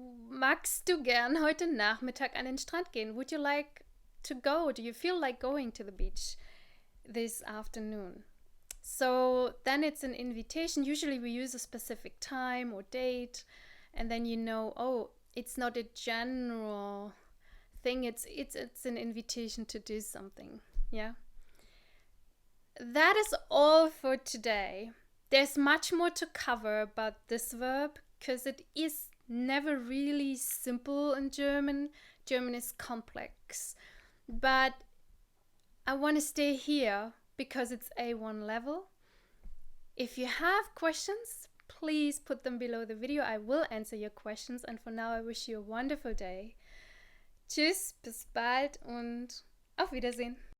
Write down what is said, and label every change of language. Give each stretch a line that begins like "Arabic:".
German: Magst du gern heute Nachmittag an den Strand gehen?
English: Would you like to go? Do you feel like going to the beach this afternoon? So then it's an invitation. Usually we use a specific time or date, and then you know, oh, it's not a general thing. It's an invitation to do something. Yeah. That is all for today. There's much more to cover about this verb because it is never really simple in German. German is complex. But I want to stay here because it's A1 level. If you have questions, please put them below the video. I will answer your questions. And for now, I wish you a wonderful day.
German: Tschüss, bis bald und auf Wiedersehen.